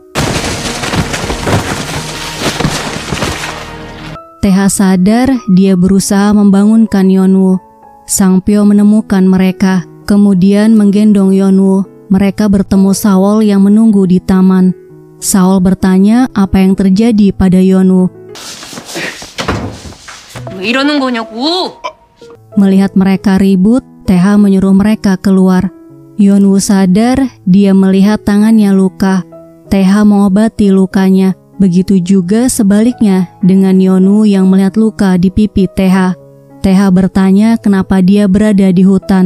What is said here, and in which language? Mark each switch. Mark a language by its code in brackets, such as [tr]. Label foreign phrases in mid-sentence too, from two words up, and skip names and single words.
[id] Taeha sadar, dia berusaha membangunkan Yeonwoo. Sang-pyo menemukan mereka, kemudian menggendong Yeonwoo. Mereka bertemu Saul yang menunggu di taman. Saul bertanya apa yang terjadi pada Yeonwoo. [ko] 왜 이러는 거냐고. [id] Melihat mereka ribut, Taeha menyuruh mereka keluar. Yeonwoo sadar, dia melihat tangannya luka. Taeha mengobati lukanya. Begitu juga sebaliknya dengan Yeonwoo yang melihat luka di pipi Taeha. Taeha bertanya kenapa dia berada di hutan.